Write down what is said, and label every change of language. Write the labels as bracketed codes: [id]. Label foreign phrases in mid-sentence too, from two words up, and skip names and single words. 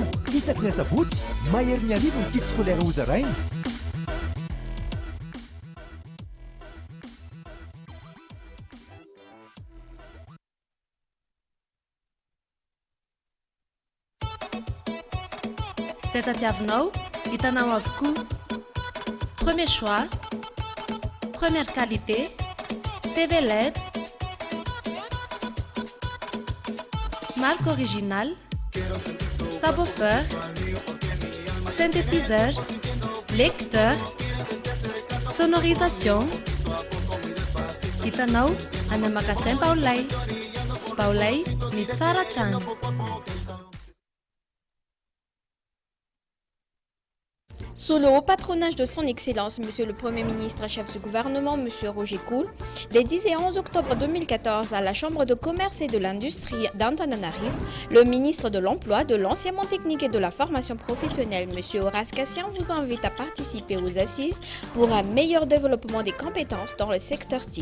[mg] Isaky ny asabotsy, mahery ny arivo ny [fr] kit scolaire [mg] ho zaraina. Tadiavinao, hitanao avokoa. [fr] Premier choix, première qualité, TV LED, marque originale, subwoofer, synthétiseur, lecteur, sonorisation. [mg] Hitanao any magasin Baolay. Baolay ny tsara trano. [fr] Sous le haut patronage de son Excellence, Monsieur le Premier ministre, chef du gouvernement, Monsieur Roger Koul, les 10 et 11 octobre 2014, à la Chambre de commerce et de l'industrie d'Antananarivo, le ministre de l'Emploi, de l'Enseignement technique et de la formation professionnelle, Monsieur Horace Cassian, vous invite à participer aux assises pour un meilleur développement des compétences dans le secteur TIC.